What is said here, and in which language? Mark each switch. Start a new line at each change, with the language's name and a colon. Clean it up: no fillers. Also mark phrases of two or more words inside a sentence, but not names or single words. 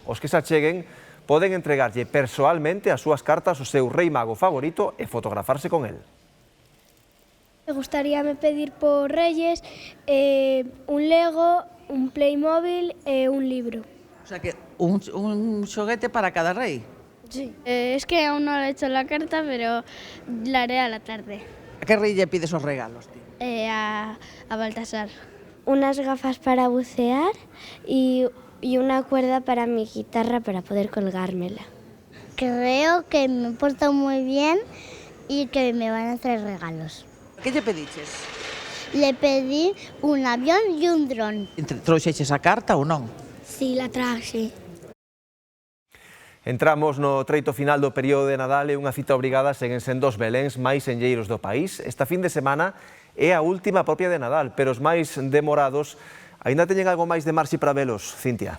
Galician: Os que se acheguen poden entregarlle persoalmente as súas cartas ao seu rei mago favorito e fotografarse con el. Me gustaríame pedir por Reyes un Lego, un Playmobil e un libro.
Spanish: O sea
Galician: que un xoguete para cada rei.
Spanish: Sí. Es que aún no le he hecho la carta, pero la haré a la tarde.
Galician: A que rei lle pides os regalos, ti? A Baltasar.
Spanish: Unas gafas para bucear y una cuerda para mi guitarra para poder colgármela. Creo que me porto muy bien y que me van a traer regalos.
Galician: Que lle pediches?
Spanish: Le pedí un avión y un dron.
Galician: Trouxeches a carta ou non?
Spanish: Sí, la traxe.
Galician: Entramos no treito final do período de Nadal e unha cita obrigada seguen sendo os beléns máis enlleiros do país. Esta fin de semana é a última propia de Nadal, pero os máis demorados aínda teñen algo máis de marxe para velos, Cintia.